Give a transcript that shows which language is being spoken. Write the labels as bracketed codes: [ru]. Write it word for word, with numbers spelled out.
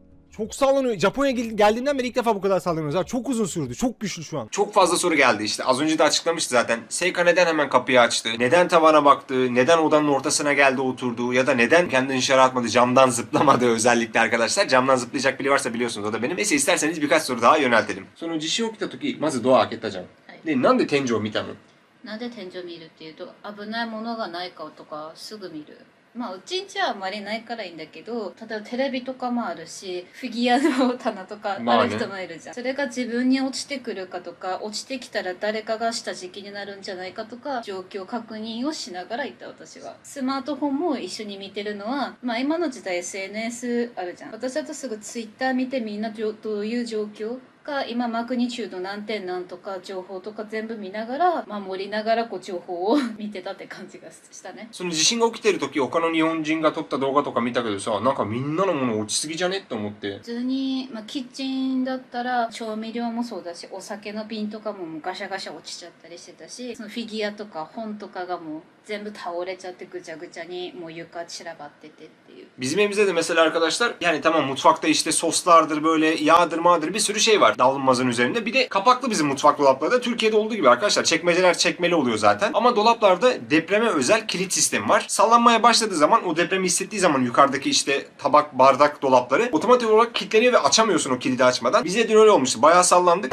[tr] Çok sallanıyor. Japonya gel- geldiğimden beri ilk defa bu kadar sallanıyoruz. Ha, çok uzun sürdü. Çok güçlü şu an. Çok fazla soru geldi işte. Az önce de açıklamıştı zaten. Seika neden hemen kapıyı açtı? Neden tavana baktı? Neden odanın ortasına geldi oturdu? Ya da neden kendini dışarı atmadı? Camdan zıplamadı özellikle arkadaşlar. Camdan zıplayacak biri varsa biliyorsunuz o da benim. Neyse isterseniz birkaç soru daha yöneltelim. [ja] その地震起きた時、まずドア開けたじゃん。はいで、なんで天井を見たの？なんで天井見るっていうと危ないものがないかとかすぐ見る。まあうちんちはあんまりないからいいんだけど、例えばテレビとかもあるしフィギュアの棚とかまああねる人もいるじゃん、それが自分に落ちてくるかとか落ちてきたら誰かが下敷きになるんじゃないかとか状況確認をしながら行った。私はスマートフォンも一緒に見てるのは、まあ今の時代 エスエヌエス あるじゃん。私だとすぐツイッター見てみんなじょどういう状況か今マグニチュード何点何とか情報とか全部見ながら守りながらこう情報を 見てたって感じがしたね。その地震が起きてる時、他の日本人が撮った動画とか見たけどさ、なんかみんなのもの落ちすぎじゃねって思って。普通に、まあ、キッチンだったら調味料もそうだしお酒の瓶とかももうガシャガシャ落ちちゃったりしてたし、そのフィギュアとか本とかがもう全部倒れちゃってぐちゃぐちゃにもう床散らばっててっていう。 [tr] Bizim evimizde de mesela arkadaşlar yani tamam mutfakta işte soslardır böyle yağdır mağdır bir sürü şey var davulmazın üzerinde. Bir de kapaklı bizim mutfak dolapları da Türkiye'de olduğu gibi arkadaşlar çekmeceler çekmeli oluyor zaten. Ama dolaplarda depreme özel kilit sistemi var. Sallanmaya başladığı zaman o depremi hissettiği zaman yukarıdaki işte tabak bardak dolapları otomatik olarak kilitleniyor ve açamıyorsun o kilidi açmadan. Bize dün öyle olmuştu. Bayağı sallandık.